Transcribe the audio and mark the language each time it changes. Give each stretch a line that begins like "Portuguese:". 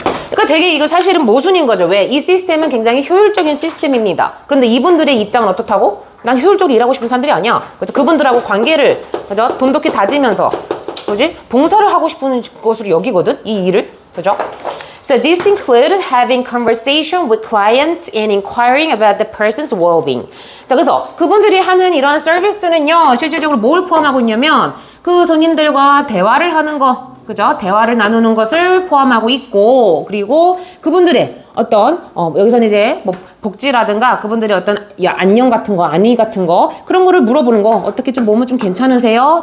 Korean: 그러니까 되게 이거 사실은 모순인 거죠. 왜? 이 시스템은 굉장히 효율적인 시스템입니다. 그런데 이분들의 입장은 어떻다고? 난 효율적으로 일하고 싶은 사람들이 아니야. 그래서 그분들하고 관계를, 그죠? 돈독히 다지면서, 그지? 봉사를 하고 싶은 것으로 여기거든, 이 일을. 그죠?
English: So this include having conversation with clients and inquiring about the person's well-being.
Korean: 자, 그래서 그분들이 하는 이러한 서비스는요, 실질적으로 뭘 포함하고 있냐면, 그 손님들과 대화를 하는 거, 그죠? 대화를 나누는 것을 포함하고 있고, 그리고 그분들의 어떤, 여기서는 이제 뭐 복지라든가 그분들의 어떤 안녕 같은 거, 안위 같은 거, 그런 거를 물어보는 거, 어떻게 좀 몸은 좀 괜찮으세요?